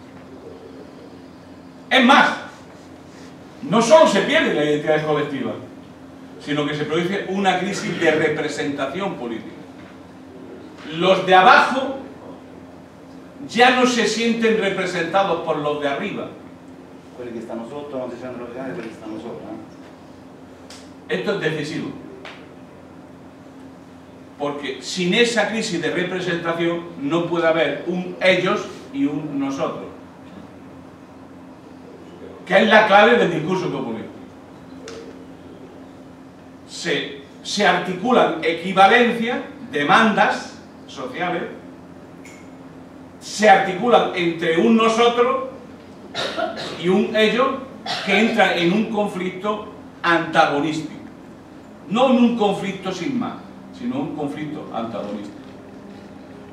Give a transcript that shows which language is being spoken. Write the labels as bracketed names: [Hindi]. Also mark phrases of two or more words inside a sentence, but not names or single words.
[Spanish] Es más, no solo se pierden las identidades colectivas, sino que se produce una crisis de representación política. Los de abajo ya no se sienten representados por los de arriba. [Italian] Quelli che stanno sotto non si sentono rappresentati quelli che stanno sopra. [Spanish] Esto es decisivo. Porque sin esa crisis de representación no puede haber un ellos y un nosotros, que es la clave del discurso populista. Se articulan equivalencias, demandas sociales, se articulan entre un nosotros y un ellos que entran en un conflicto antagonístico, no en un conflicto sin más, sino un conflicto antagonista.